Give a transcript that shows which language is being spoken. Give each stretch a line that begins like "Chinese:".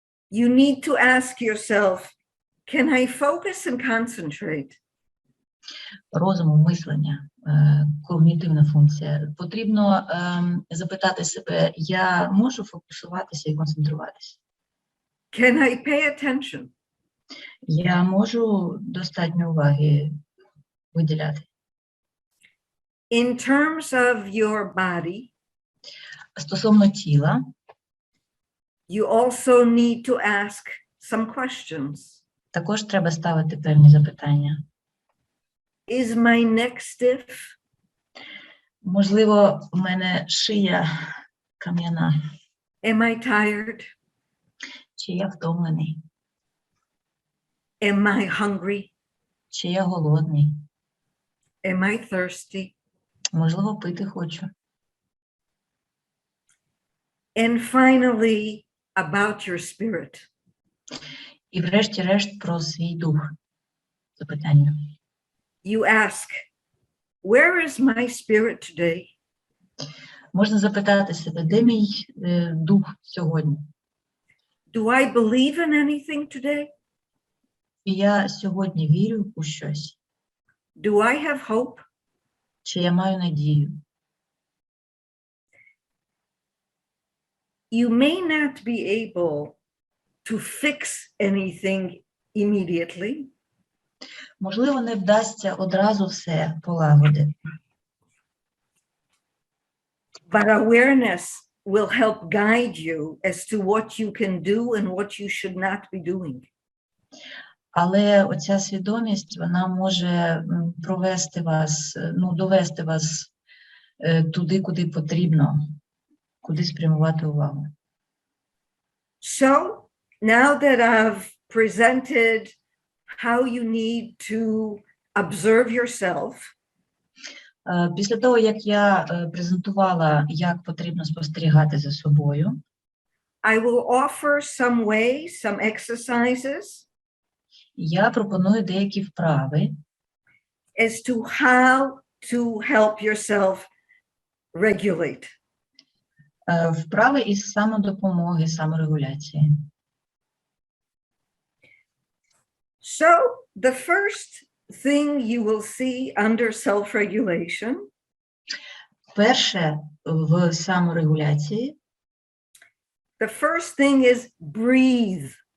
English: you need to ask yourself, can I focus and concentrate?
Ukrainian: Розуму, мислення, когнітивна функція. Потрібно запитати себе, я можу фокусуватися і концентруватися?
English: Can I pay attention?
Ukrainian: Я можу достатньо уваги виділяти.
English: In terms of your body,
Ukrainian: стосовно тіла,
English: you also need to ask some questions.
Ukrainian: Також треба ставити певні запитання.
English: Is my neck stiff?
Ukrainian: Можливо, в мене шия кам'яна.
English: Am I tired?
Ukrainian: Чи я втомлений?
English: Am I hungry?
Ukrainian: Чи я голодний?
English: Am I thirsty?
Ukrainian: Можливо, пити хочу.
English: And finally, about your spirit.
Ukrainian: І врешті-решт про свій дух. Запитання.
English: You ask, where is my spirit today?
Ukrainian: Можна запитати себе, де мій дух сьогодні?
English: Do I believe in anything today?
Ukrainian: І я сьогодні вірю у щось?
English: Do I have hope?
Ukrainian: Чи я маю надію?
English: You may not be able to fix anything immediately.
Ukrainian: Можливо, не вдасться одразу все полагодити.
English: But awareness will help guide you as to what you can do and what you should not be doing.
Ukrainian: Але оця свідомість, вона може провести вас, довести вас туди, куди потрібно, куди спрямувати увагу.
English: So, now that I've presented how you need to observe yourself,
Ukrainian: після того, як я презентувала, як потрібно спостерігати за собою,
English: I will offer some ways, some exercises
Ukrainian: я пропоную деякі вправи,
English: as to how to help yourself regulate.
Ukrainian: Вправи із самодопомоги, саморегуляції.
English: So, the first thing you will see under self-regulation
Ukrainian: Перше в саморегуляції
English: the first thing is breathe.